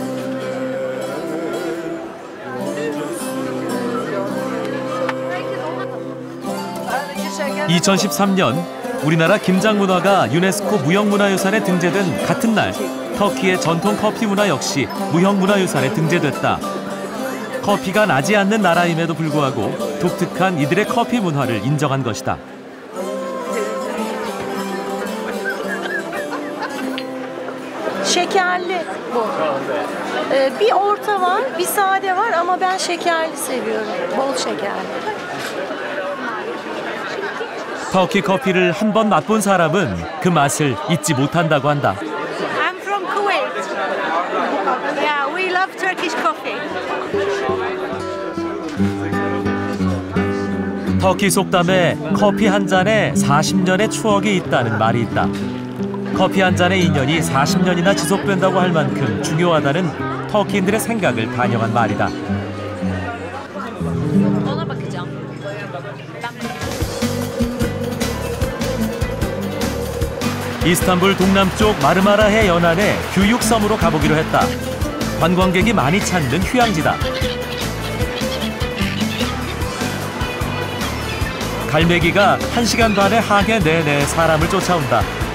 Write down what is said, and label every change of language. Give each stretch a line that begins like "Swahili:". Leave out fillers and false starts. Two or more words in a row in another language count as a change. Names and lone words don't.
Korean: 2013년 우리나라 김장 문화가 유네스코 무형문화유산에 등재된 같은 날 터키의 전통 커피 문화 역시 무형문화유산에 등재됐다. 커피가 나지 않는 나라임에도 불구하고 독특한 이들의 커피 문화를 인정한 것이다.
Turkish: Şekerli bu. Bir orta var, bir sade var ama ben şekerli seviyorum. Bol şekerli.
Korean: 터키 커피를 한 번 맛본 사람은 그 맛을 잊지 못한다고 한다.
English: I'm from Kuwait. Yeah, we love Turkish coffee.
Korean: 터키 속담에 커피 한 잔에 40년의 추억이 있다는 말이 있다. 커피 한 잔의 인연이 40년이나 지속된다고 할 만큼 중요하다는 터키인들의 생각을 반영한 말이다.
Turkish: Ona bakacağım.
Korean: 이스탄불 동남쪽 마르마라해 연안의 규육섬으로 가보기로 했다. 관광객이 많이 찾는 휴양지다. 갈매기가 1시간 반의 항해 내내 사람을 쫓아온다.